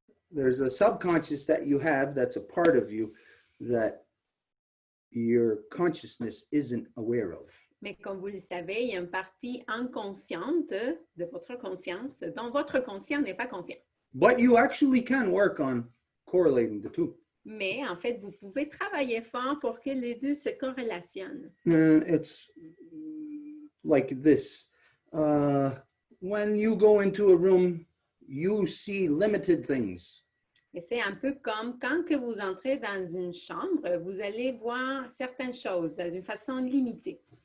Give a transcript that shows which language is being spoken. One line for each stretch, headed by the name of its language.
English: There's a subconscious that you have that's a part of you that your consciousness isn't aware of.
French: Mais comme vous le savez, il y a une partie inconsciente de votre conscience dont votre conscient n'est pas conscient.
English: But you actually can work on correlating the two.
French: Mais en fait, vous pouvez travailler fort pour que les deux se corrélationnent.
English: And it's like this. When you go into a room, you see limited things.
French: Et c'est un peu comme quand que vous entrez dans une chambre, vous allez voir certaines choses d'une façon limitée.